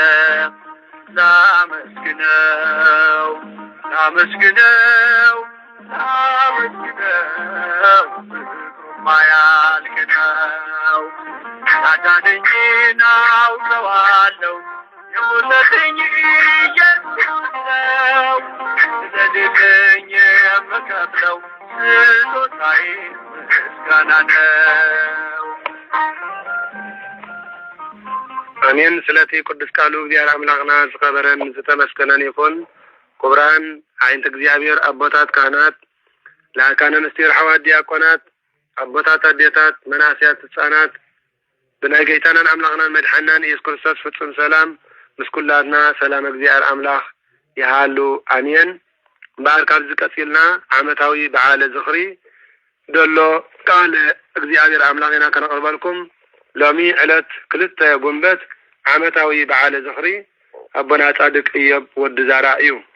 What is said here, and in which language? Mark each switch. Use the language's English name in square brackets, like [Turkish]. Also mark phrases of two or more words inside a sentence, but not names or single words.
[Amharic] ላመስግነው ላመስግነው ላመስግነው ማያልቅ ነው ያዳነኝን አውቀዋለሁ የሞተልኝ ኢየሱስ ነው ስለሌለኝ የምከፍለው ስጦታዬ ምስጋና ነው [Tigrinya] አሜን ስለቲ ቅዱስ ቃሉ እግዚአብሔር አምላክና ዝኸበረን ዝተመስገነን ይኹን ክቡራን ዓይንት እግዚአብሔር አቦታት ካህናት ለአካነ ምስጢር ሐዋርያት ዲያቆናት አቦታት አዴታት መናስያት ህፃናት ብናይ ጌታናን አምላክናን መድሓናን ኢየሱስ ክርስቶስ ፍጹም ሰላም ምስኩላትና ሰላም እግዚአብሔር አምላክ ይሃሉ አሜን በዓል ካብ ዝቀፂልና ዓመታዊ በዓለ ዝኽሪ ደሎ ቃል እግዚአብሔር አምላክና ከነቅርበልኩም ሎሚ ዕለት 2 ጉንበት ዓመታዊ በዓለ ዝኽሪ አቦና ጻድቅ ኢዮብ ወዲ ዛራ እዩ